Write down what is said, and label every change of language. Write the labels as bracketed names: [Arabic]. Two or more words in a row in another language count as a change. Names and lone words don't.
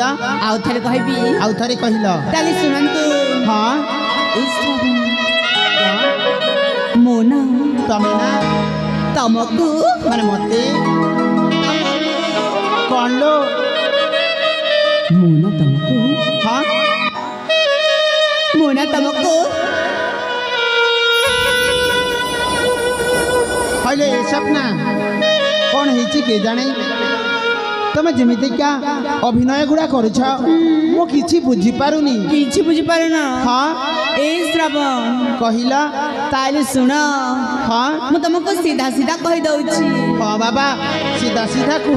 [Odia] ଆଉ ଥରେ କହିବି, ଆଉ ଥରେ କହିଲ? ତାହେଲେ ଶୁଣନ୍ତୁ। ହଁ ଏଇ ଶ୍ରାବଣ କ'ଣ? ମୁଁ ନା ତମେ ନା ତମକୁ ମାନେ ମତେ କ'ଣ ଲୋ? [Hindi] मोना तुमको हाँ मोना तुमको हेलो सपना कौन [Odia] ହେଇଛି କେ ଜାଣେ ତମେ ଯେମିତିକା ଅଭିନୟ ଗୁଡ଼ା କରୁଛ ମୁଁ କିଛି ବୁଝିପାରୁନି କିଛି ବୁଝିପାରୁନ ହଁ ଏ ଶ୍ରାବଣ କହିଲ ତାହେଲେ ଶୁଣ ହଁ ମୁଁ ତୁମକୁ ସିଧା ସିଧା କହିଦଉଛି ହଁ ବାବା ସିଧା ସିଧା କୁହ